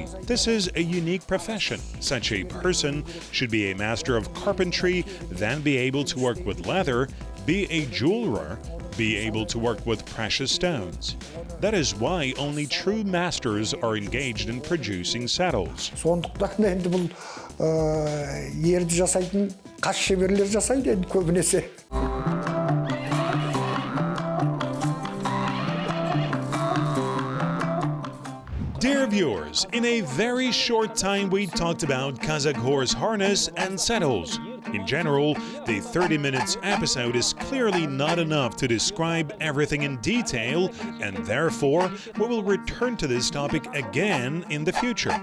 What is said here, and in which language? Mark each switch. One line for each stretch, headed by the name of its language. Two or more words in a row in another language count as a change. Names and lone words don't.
English: This is a unique profession. Such a person should be a master of carpentry, then be able to work with leather, be a jeweler, be able to work with precious stones. That is why only true masters are engaged in producing saddles.
Kazakh: Сондықтан енді бұл ерді жасайтын қас шеберлер жасайды енді көбінесе.
English: Dear viewers, in a very short time we talked about Kazakh horse harness and saddles. In general, the 30 minutes episode is clearly not enough to describe everything in detail, and therefore we will return to this topic again in the future.